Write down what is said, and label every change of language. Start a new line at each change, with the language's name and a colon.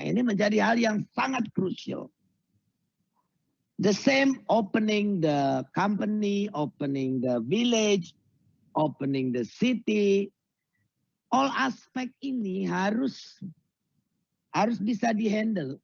Indonesian: Ini menjadi hal yang sangat crucial.
English: The same opening the company, opening the village, opening the city.
Indonesian: All aspek ini harus bisa dihandle.